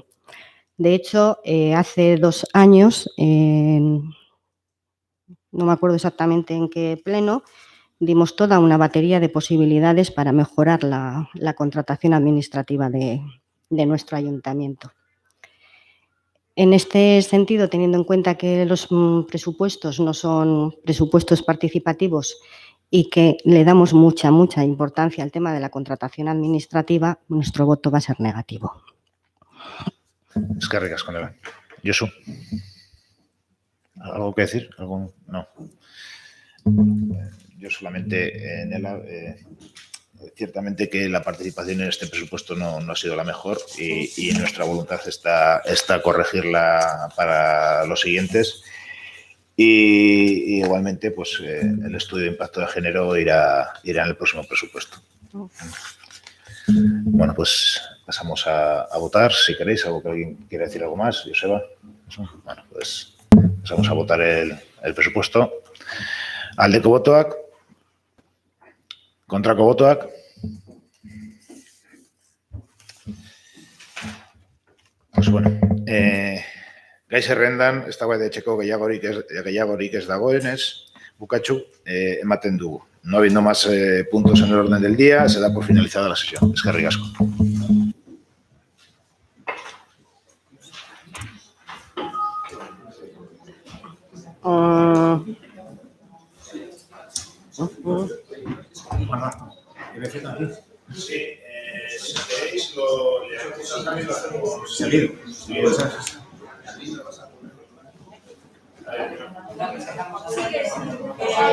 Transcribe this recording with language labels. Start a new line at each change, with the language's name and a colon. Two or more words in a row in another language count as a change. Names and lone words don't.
Spanish: De hecho, hace 2 años, no me acuerdo exactamente en qué pleno, dimos toda una batería de posibilidades para mejorar la contratación administrativa de nuestro ayuntamiento. En este sentido, teniendo en cuenta que los presupuestos no son presupuestos participativos y que le damos mucha importancia al tema de la contratación administrativa, nuestro voto va a ser negativo.
Basque: Eskerrik asko, Neba. Josu.
Spanish: ¿Algo que decir? ¿Algo? No. Yo solamente, Nela, ciertamente que la participación en este presupuesto no ha sido la mejor y nuestra voluntad está corregirla para los siguientes. Y igualmente, pues el estudio de impacto de género irá en el próximo presupuesto. Bueno, pues pasamos a votar, si queréis, algo que alguien quiera decir algo más, Joseba. Bueno, pues pasamos a votar el presupuesto.
Basque: Aldeko botoak, kontrako botoak.
Spanish: Pues bueno,
Basque: gai zerrendan, eztabaidatzeko gehiagorik ez dagoenez, bukatxu, ematen dugu.
Spanish: No habiendo más puntos en el orden del día, se da por finalizada la sesión.
Basque: Eskerrik asko.
Spanish: Sí, si queréis, lo hacemos seguido.